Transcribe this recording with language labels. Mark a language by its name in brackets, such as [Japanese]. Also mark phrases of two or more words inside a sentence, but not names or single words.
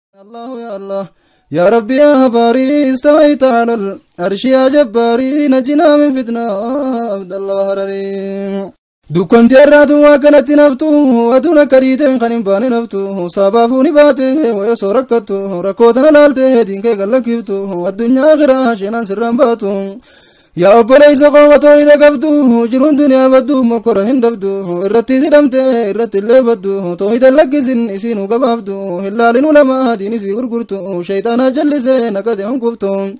[Arabic] الله يا الله. يا ربي يا باري، استويت على العرش يا جباري، نجنا من فتنة عبد الله هرري. [Oromo] Dukkanti irraatu waa kanatti naftu, aduna kariiteen kan hin baane naftu, sabaafu ni baate, waya soo rakkattu, rakkoo tana laalte, diin kee gallakiftu, addunyaa akhiraa sheenaan sirraan baatu. Yaa obboleessa koo toohida qabdu, jiruun duniyaa baddu, mokkora hin dhabdu, irratti sidhamte, irratti illee baddu, toohida lakkisin isinuu gabaabdu, hin laalin ulamaa diin isii gurgurtu, shayxaana jallise nakate hankuftu.